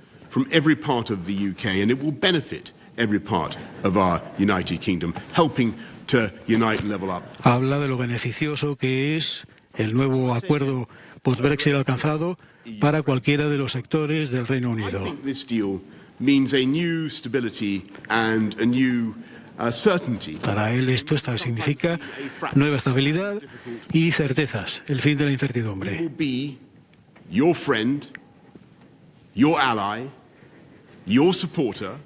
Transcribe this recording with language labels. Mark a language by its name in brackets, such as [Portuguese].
[English] From every part of the UK, and it will benefit every part of our United Kingdom, helping to unite and level up. [Spanish] Habla de lo beneficioso que es el nuevo acuerdo post-Brexit alcanzado para cualquiera de los sectores del Reino Unido. [English] I think this deal means a new stability and a new certainty. [Spanish] Para él esto significa nueva estabilidad y certezas, el fin de la incertidumbre. [English] It will be your friend, your ally, your supporter.